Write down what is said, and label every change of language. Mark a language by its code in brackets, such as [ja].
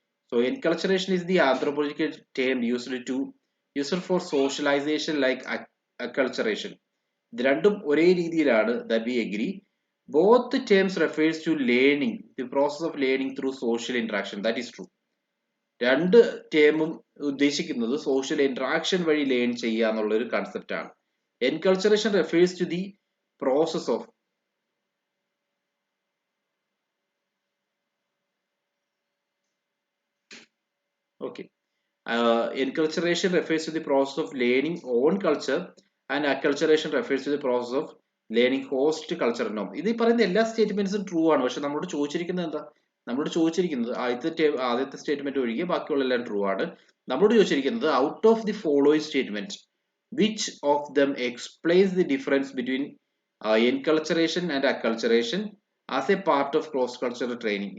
[en] So enculturation is the anthropological term used for socialization like acculturation. [ml] ഇത് രണ്ടും ഒരേ രീതിയിലാണ്. [en] That we agree. Both terms refers to learning, the process of learning through social interaction. That is true. [ml] രണ്ട് ടേമും ഉദ്ദേശിക്കുന്നത് social interaction വഴി learn ചെയ്യുക എന്നുള്ള ഒരു കൺസെപ്റ്റ് ആണ്. [en] Enculturation refers to the process of okay enculturation refers to the process of learning own culture and acculturation refers to the process of learning host culture norm. [ml] ഇത് ഈ പറയുന്ന എല്ലാ സ്റ്റേറ്റ്മെന്റ്സും ട്രൂ ആണ്. പക്ഷെ നമ്മളോട് ചോദിച്ചിരിക്കുന്നത് എന്താ? നമ്മളോട് ചോദിച്ചിരിക്കുന്നത് ആദ്യത്തെ സ്റ്റേറ്റ്മെന്റ് ഒഴികെ ബാക്കിയുള്ള എല്ലാം ട്രൂ ആണ്. നമ്മളോട് ചോദിച്ചിരിക്കുന്നത് [en] Out of the following statement which of them explains the difference between enculturation and acculturation as a part of cross cultural training.